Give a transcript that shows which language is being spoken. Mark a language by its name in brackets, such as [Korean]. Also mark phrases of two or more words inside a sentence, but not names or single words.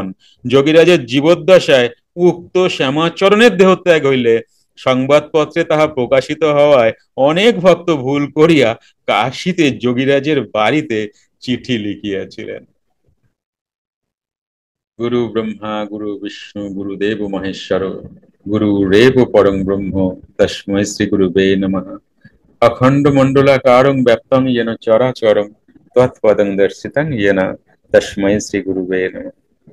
[Bangla] যোগীরাজের জীবদ্দশায় উক্ত শ্যামাচরণের দেহত্যাগ হইলে সংবাদপত্রে তাহা প্রকাশিত হওয়ায় অনেক ভক্ত ভুল করিয়া কাশীতে যোগীরাজের বাড়িতে চিঠি লিখিয়াছিলেন। [Sanskrit] গুরু ব্রহ্মা গুরু বিষ্ণু গুরুদেব মহেশ্বর গুরুরেব পরং ব্রহ্ম তস্मै শ্রী গুরুবে নমঃ। অখণ্ড মণ্ডলাকারং ব্যাপ্তং येन চরাচরং তৎপদং দর্শিতং येन তস্मै শ্রী গুরুবে নমঃ।